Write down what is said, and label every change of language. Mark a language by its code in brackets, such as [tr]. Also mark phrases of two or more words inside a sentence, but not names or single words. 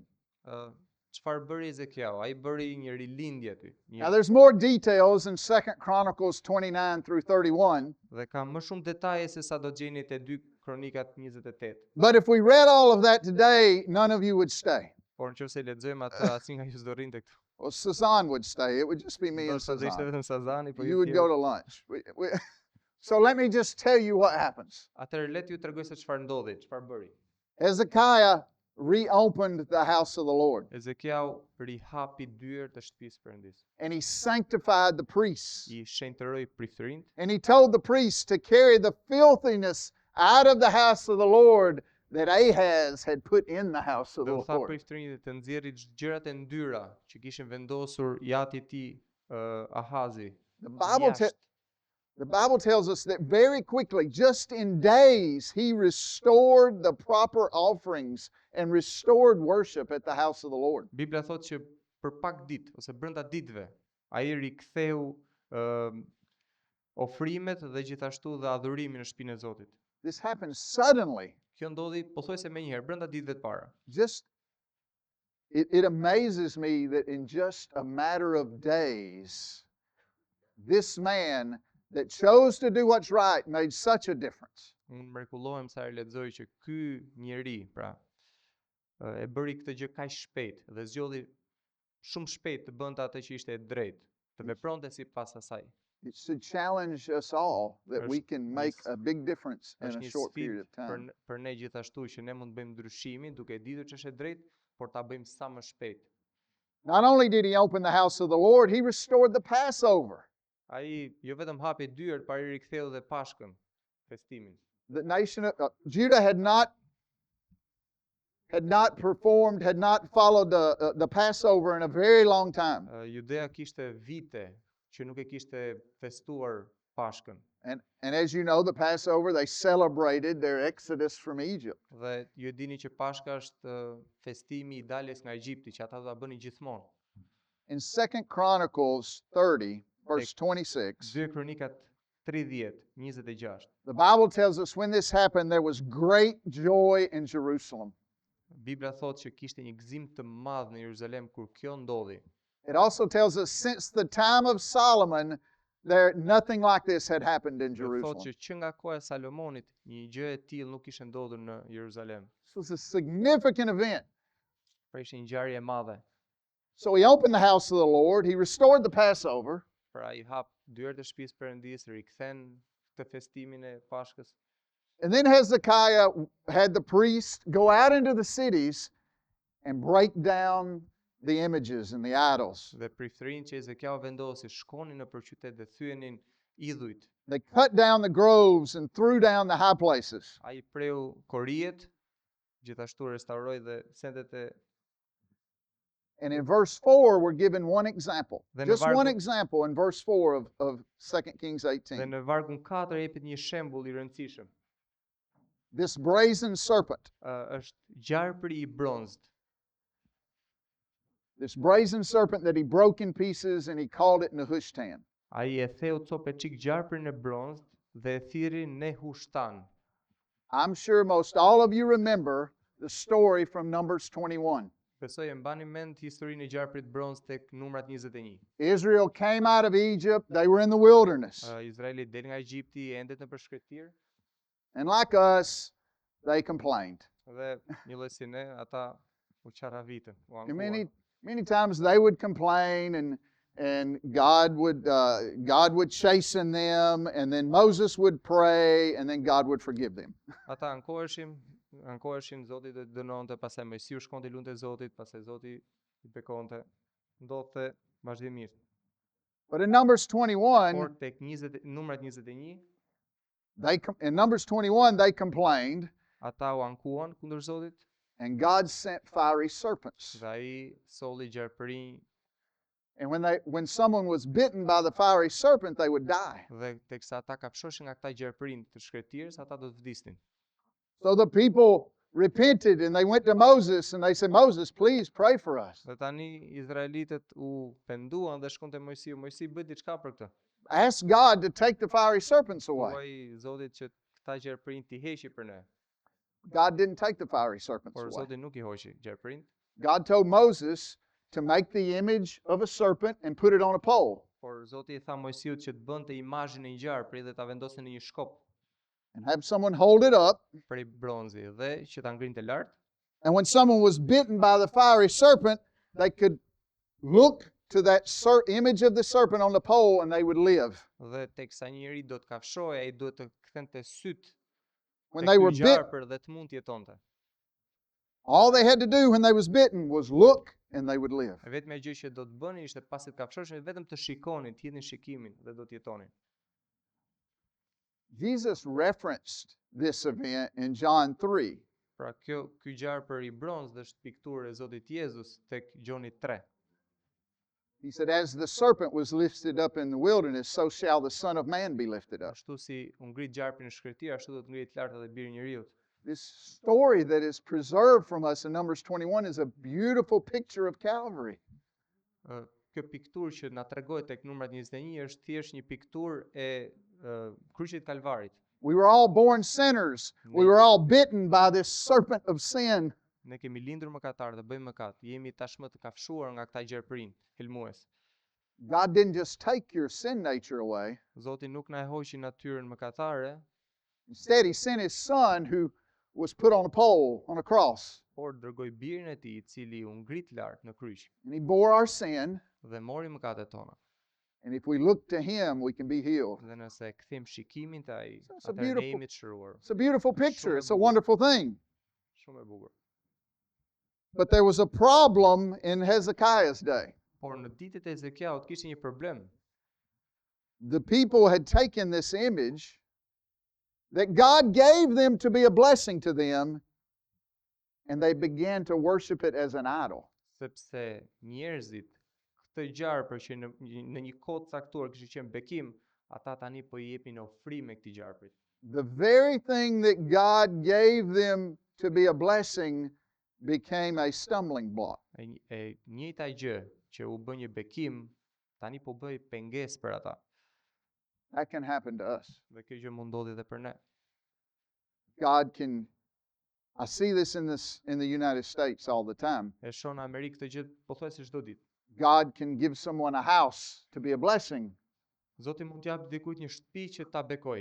[sq] Çfarë bëri Ezekiau? Ai bëri një rilindje aty. [en] Now there's more details in 2 Chronicles 29 through 31, [sq] Dhe ka më shumë detaje se sa do të gjeni te 2 Kronikat 28. [en] but if we read all of that today, none of you would stay. [sq] Por nëse lexojmë atë, asnjë nga ju s'do rrinte këtu. [en] Well, Sazan would stay. It would just be me and [sq] Ndoshta do ishte [en] Sazan. [sq] vetëm Sazani, po [en] You [sq] ju [en] would go [sq] tjerë. [en] to lunch. So let me just tell you what happens. [sq] Atëherë le t'ju tregoj se çfarë ndodhi, çfarë bëri. [en] Hezekiah reopened the house of the Lord, [sq] Ezekiau rihapi dyert e shtëpisë Perëndis. [en] and he sanctified the priests. [sq] I shenjtëroi prifërinë [en] And he told the priests to carry the filthiness out of the house of the Lord that Ahaz had put in the house of [sq] dhe [en] the [sq] u tha [en] Lord. [sq] prifërinjve të nxjerrë gjërat e ndyra që kishin vendosur jati i tij Ahazi. [en] The Bible, [sq] jashtë. [en] the Bible tells us that very quickly, just in days, he restored the proper offerings and restored worship at the house of the Lord. [sq] Bibla thotë që për pak ditë ose brenda ditëve ai riktheu ofrimet dhe gjithashtu dhe adhurimin në shtëpinë e Zotit. [en] This happened suddenly. [sq] Kjo ndodhi pothuajse me njëherë brenda ditëve të para. [en] Just it amazes me that in just a matter of days, this man that chose to do what's right made such a difference. [sq] Unë mrekullohem sa e lexoj që ky njeri, pra, e bëri këtë gjë kaq shpejt dhe zgjodhi shumë shpejt të bënte atë që ishte e drejtë, të vepronte sipas asaj. [en] It should challenge us all that we can make a big difference in [sq] Është [en] a [sq] një [en] short period [sq] sfidë [en] of time. [sq] për ne gjithashtu që ne mund të bëjmë ndryshimin duke ditur që është e drejtë, por ta bëjmë sa më shpejt. [en] Not only did he open the house of the Lord, he restored the Passover. [sq] Ai jo vetëm hapi dyert, por i riktheu dhe Pashkën, festimin. [en] The nation of Judah had not performed, had not followed the Passover in a very long time. [sq] Judea kishte vite që nuk e kishte festuar Pashkën. [en] And as you know, the Passover, they celebrated their exodus from Egypt. [sq] Dhe ju e dini që Pashka është festimi i daljes nga Egjipti, që ata do ta bënin gjithmonë. [en] In 2 Chronicles 30, verse 26, [sq] 2 Kronikat 30:26. [en] the Bible tells us when this happened, there was great joy in Jerusalem. [sq] Bibla thotë që kishte një gëzim të madh në Jeruzalem kur kjo ndodhi. [en] It also tells us since the time of Solomon, nothing like this had happened in [sq] Dhe thotë [en] Jerusalem. [sq] që nga koha e Salomonit një gjë e tillë nuk kishte ndodhur në Jeruzalem. [en] This was a significant event. [sq] Pra ishte një ngjarje e madhe. [en] So he opened the house of the Lord, he restored the Passover, [sq] Pra i hap dyert e shtëpisë Perëndis, rikthen këtë festimin e Pashkës. [en] and then Hezekiah had the priests go out into the cities and break down the images and the idols. [sq] Dhe prifërinë që Ezekiau vendosi shkonin nëpër qytet dhe thyenin idhujt. [en] They cut down the groves and threw down the high places. [sq] Ai preu koriet, gjithashtu restauroi dhe sendet e. [en] And in verse 4, we're given one example. Then Just the one Bible- example in verse 4 of 2 Kings [sq] Dhe [en] 18. [sq] në vargun 4 jepet një shembull i rëndësishëm. [en] This brazen serpent. [sq] Është gjarpri i bronzët. [en] This brazen serpent that he broke in pieces and he called it Nehushtan. [sq] Ai e theu copëçik gjarprin e bronzët dhe e thiri Nehushtan. [en] I'm sure most all of you remember the story from Numbers 21. [sq] Besoj e mbani mend historinë e gjarprit bronz tek numrat 21. [en] Israel came out of Egypt, they were in the wilderness. [sq] Izraeli del nga Egjipti, endet në përshkretir [en] And like us, they complained. [sq] dhe një lloj si ne, ata u qaravitën, u [en] And [sq] ankuan. [en] many times they would complain and God would chasten them, and then Moses would pray, and then God would forgive them. [sq] Ata ankoheshin, Zoti do dënonte, pastaj Mojsiu shkonte lunte Zotit, pastaj Zoti i bekonte. Ndodhte vazhdimisht. [en] But in Numbers 21, [sq] Por tek numrat 21, [en] in Numbers 21 they complained, [sq] ata u ankuan kundër Zotit, [en] and God sent fiery serpents. [sq] dhe ai solli gjarpërinj, [en] And when someone was bitten by the fiery serpent, they would die. [sq] dhe teksa ata kafshoshin nga këta gjarpërinj të shkretirës, ata do të vdisnin. [en] So the people repented and they went to Moses and they said, Moses, please pray for us. [sq] Dhe tani izraelitët u penduan dhe shkon te Mojsiu, Mojsi bëj diçka për këtë. [en] Ask God to take the fiery serpents away. [sq] Thuaj Zotit që këta gjarpërinj t'i heqi për ne. [en] God didn't take the fiery serpents [sq] Por [en] away. [sq] Zoti nuk i hoqi gjarpërinjt. [en] God told Moses to make the image of a serpent and put it on a pole. [sq] Por Zoti i tha Mojsiut që të bënte imazhin e një gjarpri dhe ta vendoste në një shkop [en] And have someone hold it up. [sq] prej bronzi dhe që ta ngrinte lart. [en] And when someone was bitten by the fiery serpent, they could look to that image of the serpent on the pole and they would live. [sq] Dhe teksa një njeri do të kafshohej, ai duhet të kthente syt [en] When [sq] tek [en] they [sq] ky [en] were bit, [sq] gjarpër dhe të mund të jetonte. [en] all they had to do when they was bitten was look and they would live. [sq] E vetmja gjë që do të bëni ishte pasi të kafshoheshin vetëm të shikonin, të jetin shikimin dhe do të jetonin. [en] Jesus referenced this event in John 3. [sq] Pra ky gjarpër i bronz dhe është pikturë e Zotit Jezus tek Gjoni 3. [en] He said, as the serpent was lifted up in the wilderness, so shall the Son of Man be lifted up. [sq] Ashtu si u ngrit gjarpi në shkretir, ashtu do të ngrihet lart edhe biri i njeriut. [en] This story that is preserved from us in Numbers 21 is a beautiful picture of Calvary. [sq] Kjo pikturë që na tregohet tek numrat 21 është thjesht një pikturë e kryqit Kalvarit. [en] We were all born sinners. We were all bitten by this serpent of sin. [sq] Ne kemi lindur mëkatar dhe bëjmë mëkat. Jemi tashmë të kafshuar nga këta gjerpërin, helmues. [en] God didn't just take your sin nature away. [sq] Zoti nuk na e hoqi natyrën mëkatare, [en] Instead, He sent His Son who was put on a pole, on a cross. [sq] por dërgoi birin e tij, i cili u ngrit lart në kryq [en] And He bore our sin. [sq] dhe mori mëkatet tona. [en] And if we look to Him, we can be healed. [sq] Dhe nëse kthejmë shikimin te ai, [en] It's a [sq] atëherë ne [en] beautiful- [sq] jemi të shëruar. [en] It's a beautiful picture. It's a wonderful thing. [sq] Shumë e bukur. [en] But there was a problem in Hezekiah's day. [sq] Por në ditët e Ezekiaut kishte një problem. [en] The people had taken this image that God gave them to be a blessing to them, and they began to worship it as an idol. [sq] Sepse njerëzit këtë gjarpër që në një kohë të caktuar kishte qenë bekim, ata tani po i jepin ofrime këtij gjarprit. [en] The very thing that God gave them to be a blessing became a stumbling block. [sq] E njëjta gjë që u bë një bekim, tani po bëj pengesë për ata. [en] That can happen to us. [sq] Dhe kjo gjë mund ndodhi edhe për ne. [en] God can, I see this in the United States all the time. [sq] E shoh në Amerikë këtë gjë pothuajse çdo ditë. [en] God can give someone a house to be a blessing, [sq] Zoti mund t'jap dikujt një shtëpi që ta bekoj,